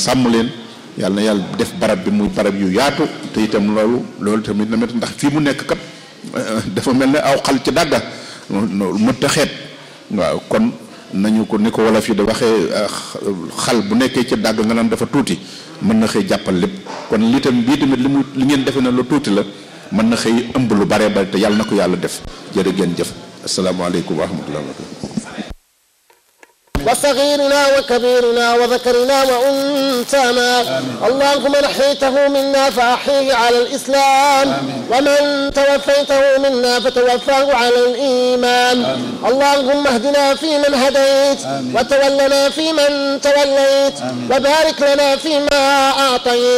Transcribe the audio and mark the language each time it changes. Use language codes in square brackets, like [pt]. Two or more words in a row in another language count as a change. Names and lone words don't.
[wo] sàmm leen yàlla na yàlla def barab bi muy barab yu yaatu te itam loolu tamit na ndax fii mu nekk kat dafa mel ne aw xal ci dàgga mëtt a xeet waaw kon nañu ko ni ko wolof yi da waxee xal bu nekkee ci dàgg nga naan dafa tuuti mën na xëy jàppal lépp kon lii tamit bii tamit li ngeen defe na lu tuuti la mën na xëy ëmb lu bare bare te yàlla na ko yàlla def jërë ngeen jëf [ar] السلام عليكم ورحمة الله وبركاته وصغيرنا وكبيرنا وذكرنا وأنثانا اللهم نحيته منا فأحيه على الإسلام ومن توفيته منا فتوفاه على الإيمان اللهم اهدنا فيمن هديت وتولنا فيمن توليت وبارك لنا فيما أعطيت